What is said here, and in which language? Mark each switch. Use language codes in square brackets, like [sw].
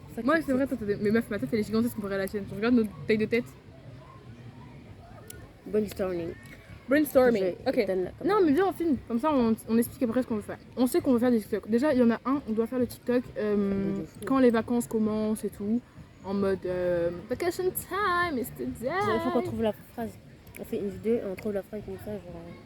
[fr] Moi, c'est vrai, toi, mais meuf, ma tête elle est gigantesque comparée à la tienne. Je regarde notre taille de tête. Brainstorming. Ok. Non, mais viens, on filme. Comme ça, on explique après ce qu'on veut faire. On sait qu'on veut faire des TikTok. Déjà, il y en a un, on doit faire le TikTok quand les vacances commencent et tout. En mode [en] vacation time, it's the day. [fr] Il faut qu'on trouve la phrase. On fait une vidéo et on trouve la phrase comme ça, genre.